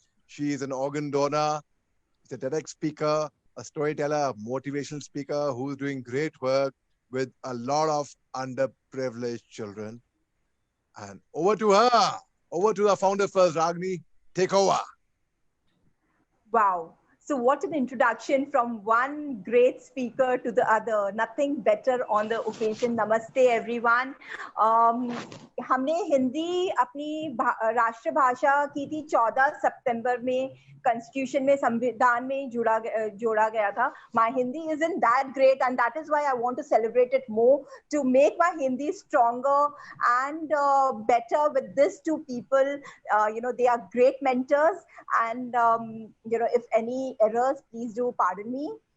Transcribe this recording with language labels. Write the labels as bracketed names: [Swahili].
[English] She is an organ donor, she's a TEDx speaker, a storyteller, a motivational speaker who's doing great work with a lot of underprivileged children. And over to her. Over to the founder first, Ragini. Take over. Wow. So what an introduction from one great speaker to the other. Nothing better on the occasion. Namaste everyone. [Hindi] हमने हिंदी अपनी राष्ट्र भाषा की थी 14 सितंबर में constitution में संविधान में जोड़ा गया था. [English] My Hindi isn't that great and that is why I want to celebrate it more to make my Hindi stronger and better with these two people. They are great mentors and if any errors, please do pardon me.